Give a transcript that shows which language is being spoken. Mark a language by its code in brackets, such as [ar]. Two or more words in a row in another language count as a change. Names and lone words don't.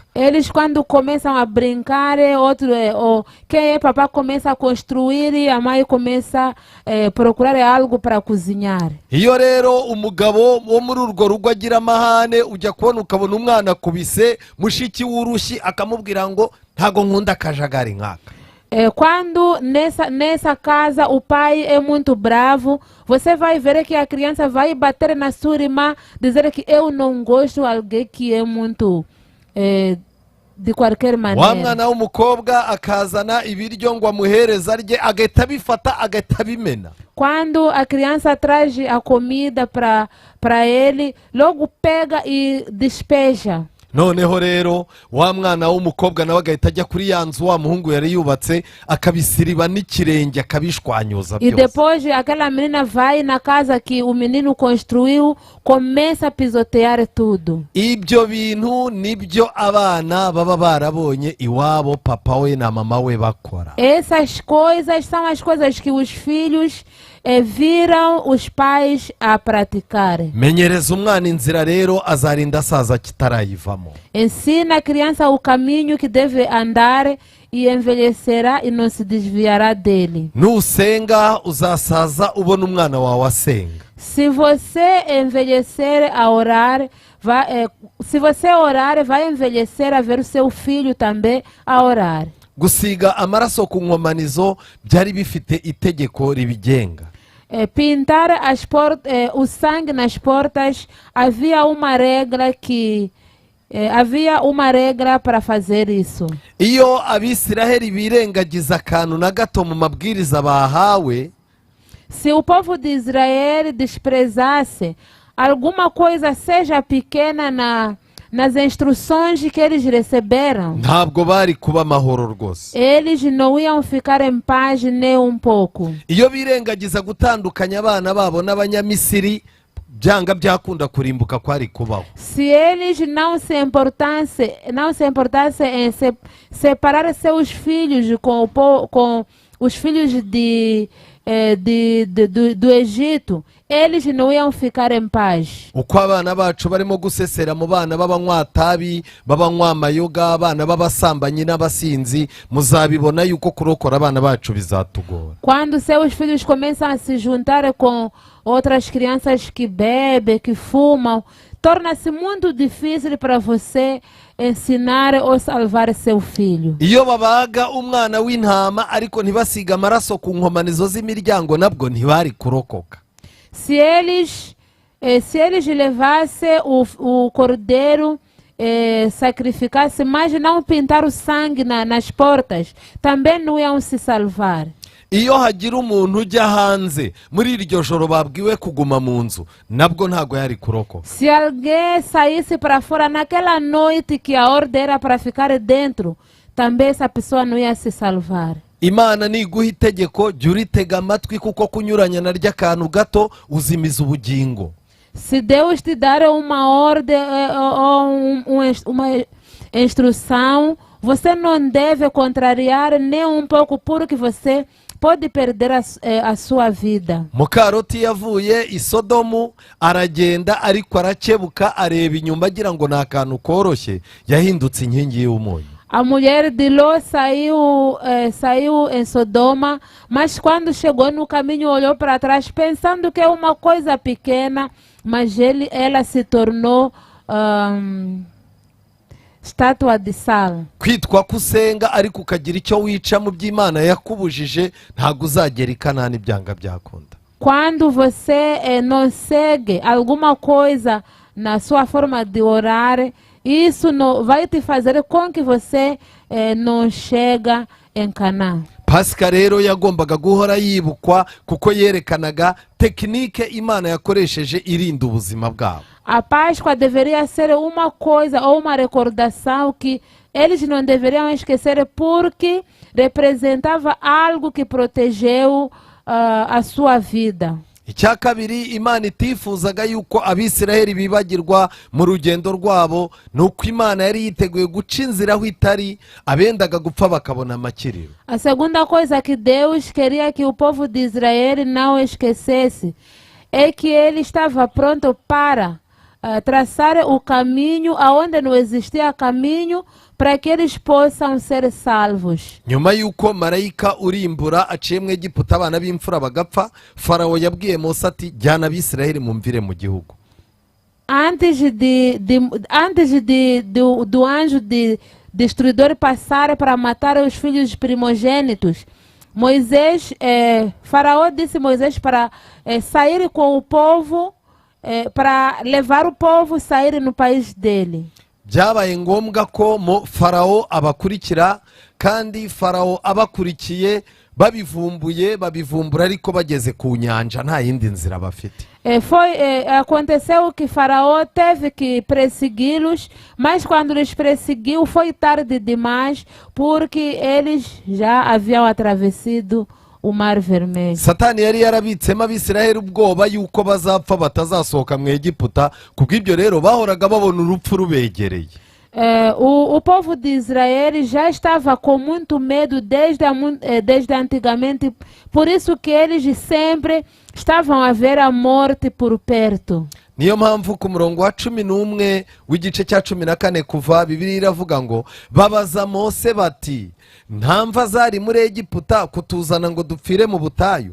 [pt] Eles, quando começam a brincar, quem é papá começa a construir e a mãe começa a procurar algo para cozinhar. [rw] Iyo rero umugabo wo muri urwo rugo agira amahane, ujya kubona ukabona umwana akubise mushiki w'urushyi akamubwira ngo ntago nkunda akajagari nkaka. [pt] Quando nessa casa o pai é muito bravo, você vai ver que a criança vai bater na sua irmã, dizer que eu não gosto de alguém que é muito de qualquer maneira. [rw] Wa mwana w'umukobwa akazana ibiryo ngo amuhereza arye, agahita abifata agahita abimena. [pt] Quando a criança traz a comida para ele, logo pega e despeja. [rw] Noneho rero wa mwana w'umukobwa nawe agahita ajya kuri ya nzu wa muhungu yari yubatse akabisiriba n'ikirenge akabishwanyuza byose. [pt] E depois aquela menina vai na casa que o menino construiu, começa a pisotear tudo. [rw] Ibyo bintu nibyo abana baba barabonye iwabo papa we na mama we bakora. [pt] Essas coisas são as coisas que os filhos viram os pais a praticar. [rw] Menyereza umwana inzira rero azarinda asaza kitarayivamo. [pt] Ensina a criança o caminho que deve andar e envelhecerá e não se desviará dele. [rw] Nusenga uzasaza ubona umwana wawe asenga. [pt] Se você envelhecer a orar, se você orar, vai envelhecer a ver o seu filho também a orar. [rw] Gusiga amaraso ku nkomanizo byari bifite itegeko ribigenga. [pt] Pintar o sangue nas portas, havia uma regra para fazer isso. [rw] Iyo Abisiraheli birengagiza akantu na gato mu mabwiriza bahawe, [pt] se o povo de Israel desprezasse alguma coisa, seja pequena, nas instruções que eles receberam, [rw] ntabwo bari kuba amahoro rwose. [pt] eles não iam ficar em paz nem um pouco. [rw] Iyo birengagiza gutandukanya abana babo n'Abanyamisiri, byanga byakunda kurimbuka kwari kubaho. [pt] Se eles não se importassem em separar seus filhos com os filhos do Egito, eles não iam ficar em paz. [rw] Uko abana bacu barimo gusesera mu bana b'abanywa tabi, b'abanywa amayoga, abana b'abasambanyi n'abasinzi, muzabibona yuko kurokora abana bacu bizatugora. [pt] Quando seus filhos começam a se juntar com outras crianças que bebem, que fumam, torna-se muito difícil para você ensinar ou salvar seu filho. [rw] Iyo babaga umwana w'intama ariko ntibasiga amaraso ku nkomanizo z'imiryango, nabwo ntibari kurokoka. [pt] Se eles levassem o cordeiro, sacrificassem, mas não pintar o sangue nas portas, também não iam se salvar. [rw] Iyo hagira umuntu ujya hanze muri iryo joro babwiwe kuguma mu nzu, nabwo ntago yari kurokoka. [pt] Se alguém saísse para fora naquela noite que a ordem era para ficar dentro, também essa pessoa não ia se salvar. [rw] Imana niguha itegeko jya uritega amatwi, kuko kunyuranya na ry'akantu gato uzimiza ubugingo. [pt] Se Deus te dar uma ordem ou uma instrução, você não deve contrariar nem um pouco, porque você pode perder a sua vida. [rw] mukaroti yavuye i sodomu aragenda ariko arakebuka areba inyuma agira ngo ni akantu koroshye, yahindutse inkingi y'umunyu. [pt] A mulher de Ló saiu em Sodoma, mas quando chegou no caminho olhou para trás pensando que é uma coisa pequena, mas ela se tornou estátua de sal. [rw] Kwitwa kusenga ariko ukagira icyo wica mu by'Imana yakubujije, ntabwo uzagera i Kanani byanga byakunda. [pt] Quando você não segue alguma coisa na sua forma de orar, isso não vai te fazer com que você não chega em Canaã. [rw] Pasika rero yagombaga guhora yibukwa kuko yerekanaga tekinike Imana yakoresheje irinda ubuzima bwabo. [pt] A Páscoa deveria ser uma coisa ou uma recordação que eles não deveriam esquecer, porque representava algo que protegeu a sua vida. [rw] Icya kabiri, Imana itifuzaga yuko Abisiraheli bibagirwa mu rugendo rwabo, nuko Imana yari yiteguye guca inzira aho itari, abendaga gupfa bakabona amakiriro. [pt] A segunda coisa que Deus queria que o povo de Israel não esquecesse é que ele estava pronto para traçar o caminho aonde não existia caminho, para que eles possam ser salvos. [rw] Nyuma yuko marayika urimbura aciye mu Egiputa abana b'imfura bagapfa, Farawo yabwiye Mose ati jyana Abisiraheli mumvire mu gihugu. [pt] Antes do anjo destruidor passar para matar os filhos primogênitos, Faraó disse a Moisés para sair com o povo, para levar o povo a sair no país dele. [rw] Byabaye ngombwa ko Farawo abakurikira, kandi Farawo abakurikiye babivumbura ariko bageze ku nyanja nta yindi nzira bafite. [pt] Aconteceu que Faraó teve que persegui-los, mas quando eles perseguiu foi tarde demais, porque eles já haviam atravessado o Mar Vermelho. [rw] Satani yari yarabitsemo Abisiraheli ubwoba yuko bazapfa batazasohoka mu Egiputa, kubw'ibyo rero bahoraga babona urupfu rubegereye. [pt] O povo de Israel já estava com muito medo desde antigamente, por isso que eles sempre estavam a ver a morte por perto. [rw] Niyo mpamvu ku murongo wa 11 w'igice cya 14 kuva Bibiliya iravuga ngo babaza Mose bati, nta mva zari muri Egiputa kutuzana ngo dupfire mu butayu?